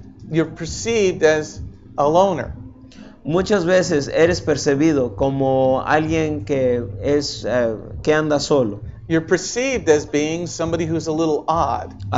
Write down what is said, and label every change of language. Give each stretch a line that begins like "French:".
English: you're perceived as a loner.
Spanish: Muchas veces eres percibido como alguien que que anda solo.
English: You're perceived as being somebody who's a little odd,